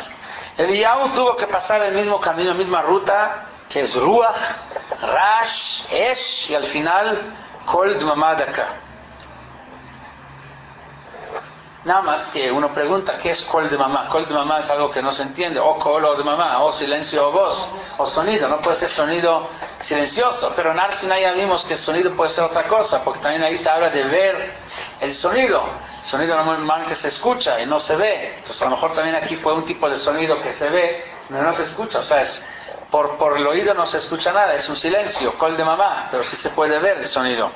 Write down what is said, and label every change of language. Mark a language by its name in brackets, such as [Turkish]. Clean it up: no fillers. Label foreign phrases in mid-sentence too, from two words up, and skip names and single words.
[Spanish] Eliyahu tuvo que pasar el mismo camino, la misma ruta, que es Ruach, Rash, Esh, y al final Kol Dmama Daka. Nada más que uno pregunta, ¿qué es Kol Dmama? Kol Dmama es algo que no se entiende, o Kol o Dmama, o silencio o voz, o sonido, no puede ser sonido silencioso, pero en Har Sinai ya vimos que el sonido puede ser otra cosa, porque también ahí se habla de ver el sonido. El sonido normalmente se escucha y no se ve, entonces a lo mejor también aquí fue un tipo de sonido que se ve, pero no se escucha, o sea, es por el oído no se escucha nada, es un silencio, Kol Dmama, pero sí se puede ver el sonido.